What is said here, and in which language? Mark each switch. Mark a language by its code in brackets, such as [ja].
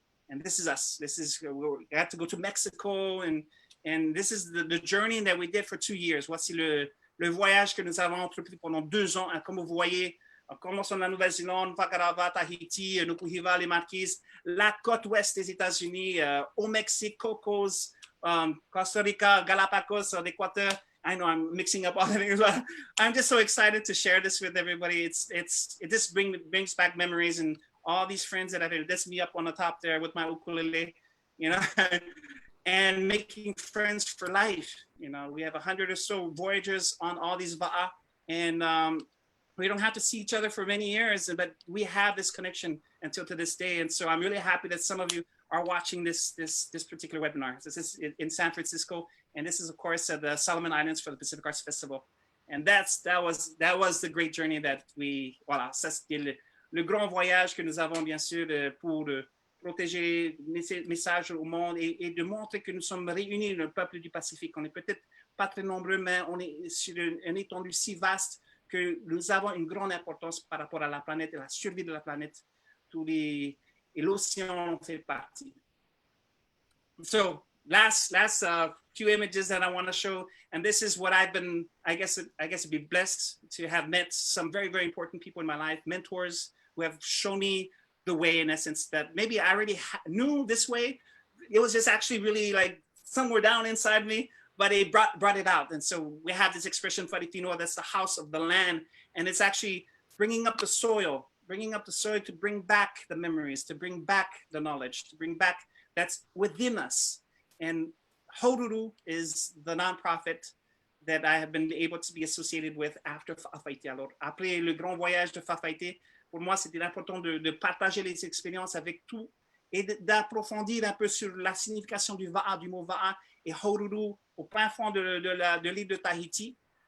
[en] And this is us. We had to go to Mexico, and this is the journey that we did for 2 years. [fr] Voici le voyage que nous avons entrepris pendant 2 ans. Comme vous voyez, on commence en la Nouvelle-Zélande, Vakarava, Tahiti, Nukuhiva, les Marquises, la côte ouest des États-Unis, au Mexique, Cocos, Costa Rica, Galapagos, l'Équateur. [en] I know I'm mixing up all the things, but I'm just so excited to share this with everybody. It just brings back memories, and all these friends that I've had. That's me up on the top there with my ukulele, you know, and making friends for life. You know, we have 100 or so voyagers on all these va'a, and we don't have to see each other for many years, but we have this connection until to this day. And so I'm really happy that some of you are watching this particular webinar. This is in San Francisco, and this is of course at the Solomon Islands for the Pacific Arts Festival. And that was the great journey that we, [fr] voilà, ça c'était le grand voyage que nous avons bien sûr pour protéger les messages au monde et de montrer que nous sommes réunis, le peuple du Pacifique. On n'est peut-être pas très nombreux, mais on est sur une étendue si vaste que nous avons une grande importance par rapport à la planète et la survie de la planète. Et l'océan en fait partie. [en] So last few images that I want to show, and this is what I've been, I guess be blessed to have met some very, very important people in my life, mentors who have shown me the way, in essence, that maybe I already knew this way. It was just actually really like somewhere down inside me, but it brought it out. And so we have this expression, Farifinoa, that's the house of the land. And it's actually bringing up the soil to bring back the memories, to bring back the knowledge, to bring back that's within us. And Horuru is the nonprofit that I have been able to be associated with after Fa'afaiti. [fr] Alors, après le grand voyage de Fa'afaiti, pour moi, c'était important de partager les expériences avec tout et d'approfondir un peu sur la signification du va'a, du mot va'a et Horuru au plein fond de l'île de Tahiti.